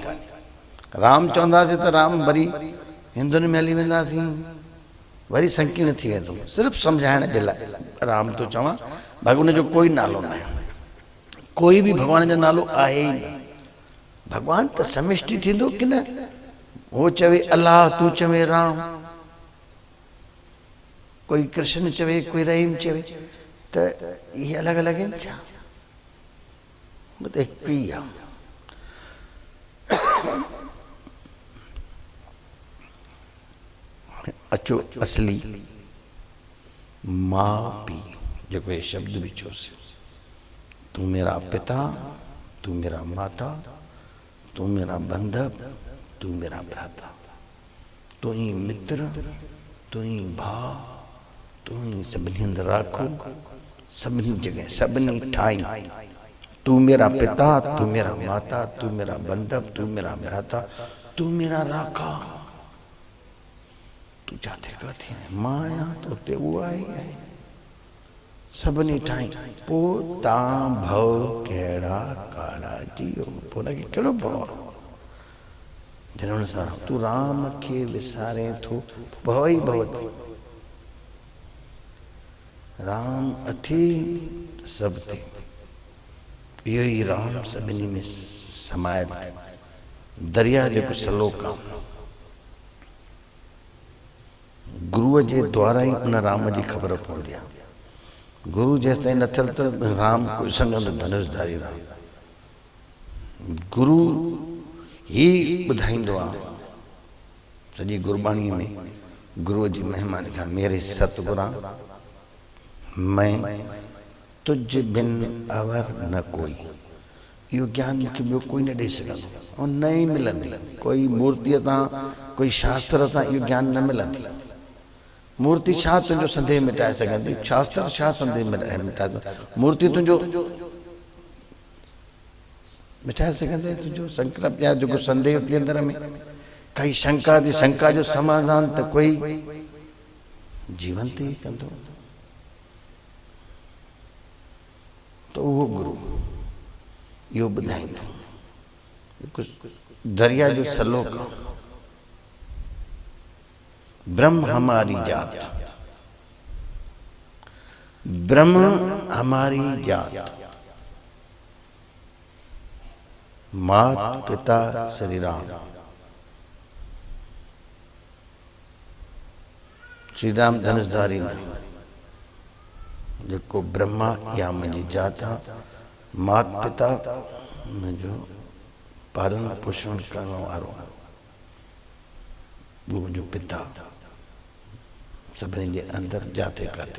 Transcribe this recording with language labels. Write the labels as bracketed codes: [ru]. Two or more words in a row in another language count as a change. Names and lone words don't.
[sd] राम चवंदासीं त राम वरी हिंदुनि में हली वेंदासीं, वरी संकीर्ण थी वेंदो। सिर्फ़ु सम्झाइण जे लाइ राम तो चवां, भॻवान जो कोई नालो न आहे, कोई बि भॻवान जो नालो आहे ई न। भॻवान त समिष्टि थींदो की न? वो चवे अल्लाह, तू चवे राम, कोई कृष्ण चवे, कोई रहीम चवे, त इहे अलॻि अलॻि आहिनि छा? वो त हिकु ई आहे। अचो असली माउ पीउ जेको ये शब्द भी चोसी, [hi] तू मेरा पिता, तू मेरा माता, तू मेरा बंधव, तू मेरा भ्राता, [sd] तू ही मित्र, तू ही भाउ, तू ही सभिनी हंधि राखो, सभिनी जगह सभिनी ठाई। [hi] तू मेरा पिता, तू मेरा माता, तू मेरा बंधव, तू मेरा भ्राता, तू मेरा राखा। [sd] तू जाते काथे आहे? मां आहियां त उते उहो आई आहे, सभिनी ठाही। पोइ तव्हां भव कहिड़ा काड़ा जियो, पोइ हुनखे कहिड़ो भव? जॾहिं हुन सां तूं राम खे विसारे थो, भव ई भव थी। राम अथी सभु थी, इहो ई राम सभिनी में समायल आहे। दरिया जेको सलोक आहे, गुरुअ जे द्वारा ई उन राम जी ख़बर पवंदी आहे। गुरु जेसि ताईं न थियल त राम कोई संगंदो धनुषधारी राम। गुरु ही ॿुधाईंदो आहे सॼी गुरबाणीअ में गुरुअ जी महिमा लिखा, [pa] ਮੇਰੇ ਸਤਗੁਰਾਂ ਮੈਂ ਤੁਝ ਬਿਨ ਅਵਰ ਨ ਕੋਈ। [sd] इहो ज्ञान मूंखे ॿियो कोई न ॾेई सघंदो, ऐं न ई मिलंदी। कोई मूर्तीअ तां, कोई शास्त्र तां इहो ज्ञान न मिलंदी। मूर्ति छा तुंहिंजो संदेह मिटाए सघंदी, शास्त्र छा संदेह मिटाए सघंदो? मूर्ति तुंहिंजो मिटाए सघंदे तुंहिंजो संकल्प या जेको संदेह थी अंदर में काई शंका थी, शंका जो समाधान त कोई जीवंत ई कंदो। तो उहो गुरु इहो ॿुधाईंदो। दरिया जो सलोक, [hi] ब्रह्म हमारी जात, ब्रह्म हमारी जात, मात पिता श्री राम। [sd] श्री राम धनुषधारी न, जेको ब्रह्मा या मुंहिंजी जात आहे, मात पिता मुंहिंजो पालन पोषण करण वारो, वो मुंहिंजो पिता सभिनी जे अंदरि जाते काथे।